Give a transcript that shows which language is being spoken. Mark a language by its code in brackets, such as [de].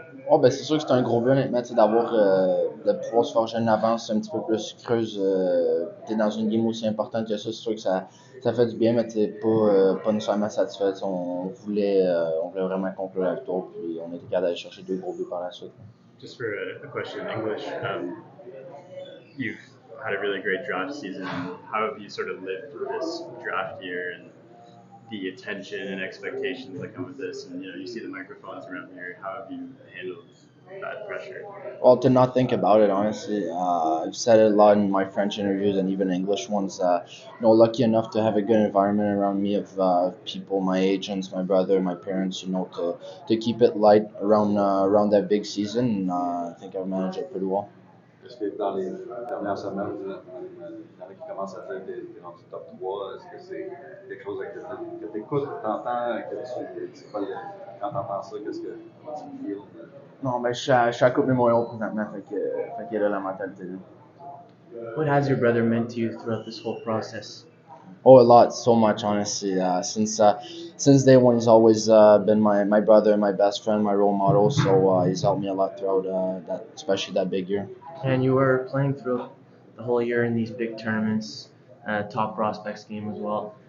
[fr] Oh, ben, c'est sûr que c'est un gros but, honnêtement, de pouvoir se forger une avance un petit peu plus creuse. T'es dans une game aussi importante que ça, c'est sûr que ça fait du bien, mais t'es pas nécessairement satisfait. On voulait vraiment conclure la victoire, puis on était capable d'aller chercher 2 gros buts par la suite. [en] Just for a question in English, you've had a really great draft season. How have you sort of lived this draft year and the attention and expectations that come with this? And you see the microphones around here. How have you handled that pressure? Well, to not think about it, honestly, I've said it a lot in my French interviews and even English ones. Lucky enough to have a good environment around me of people, my agents, my brother, my parents. To keep it light around that big season. And, I think I've managed it pretty well. [fr] Est-ce que dans les dernières semaines, il y en a qui commencent à dire que t'es rendu top 3? Est-ce que c'est quelque chose que t'écoutes, que t'entends, que quand t'entends ça, comment tu le feels? Non, mais je suis à Coupe Mémorial présentement, fait qu'il a la mentalité. [en] What has your brother meant to you throughout this whole process? Oh, a lot, so much, honestly. Since day one, he's always been my brother, my best friend, my role model. So he's helped me a lot throughout especially that big year. And you were playing throughout the whole year in these big tournaments, top prospects game as well.